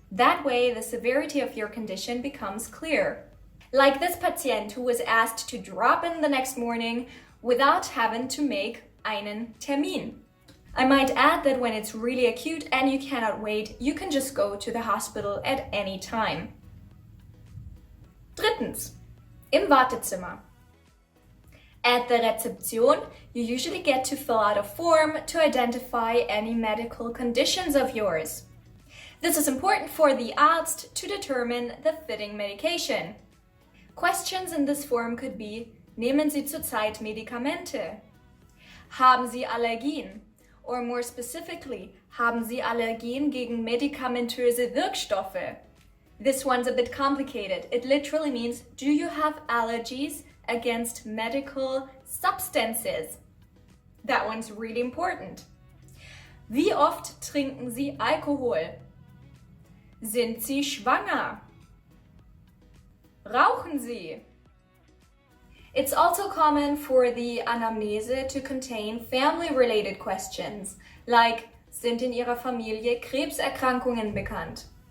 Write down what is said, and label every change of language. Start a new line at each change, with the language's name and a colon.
English: That way, the severity of your condition becomes clear. Like this patient who was asked to drop in the next morning without having to make einen Termin. I might add that when it's really acute and you cannot wait, you can just go to the hospital at any time.
German: Drittens, im Wartezimmer.
English: At the Rezeption, you usually get to fill out a form to identify any medical conditions of yours. This is important for the Arzt to determine the fitting medication. Questions in this form could be: Nehmen Sie zurzeit Medikamente?
German: Haben Sie Allergien? Or more specifically, haben Sie Allergien gegen medikamentöse Wirkstoffe?
English: This one's a bit complicated. It literally means, do you have allergies against medical substances? That one's really important.
German: Wie oft trinken Sie Alkohol? Sind Sie schwanger? Rauchen Sie?
English: It's also common for the Anamnese to contain family-related questions, like: Sind in Ihrer Familie Krebserkrankungen bekannt?